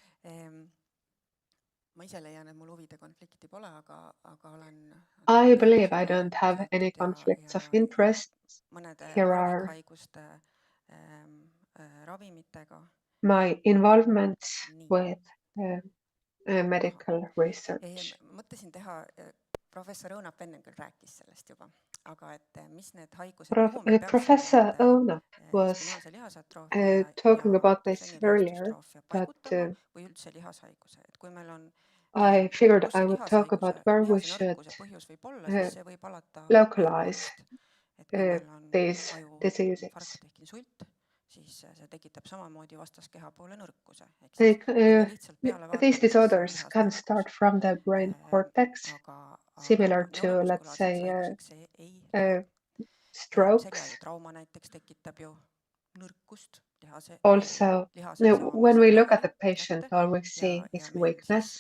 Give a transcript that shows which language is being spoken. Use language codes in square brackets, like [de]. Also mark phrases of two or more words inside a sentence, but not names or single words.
[en] I believe I don't have any conflicts of interest. Here are my involvements with medical research. [et] Mõtlesin teha, professor Õunap enne küll rääkis sellest juba, aga et mis need haigused, [en] Professor Õunap was talking about this earlier, but [et] või üldse lihashaiguse, et kui meil on [en] I figured I would talk about where we should localize these diseases. [et] Siis see tekitab samamoodi vastaskeha poole nõrkuse. [en] These disorders can start from the brain cortex, similar to, let's say, strokes. Also, when we look at the patient, all we see is weakness.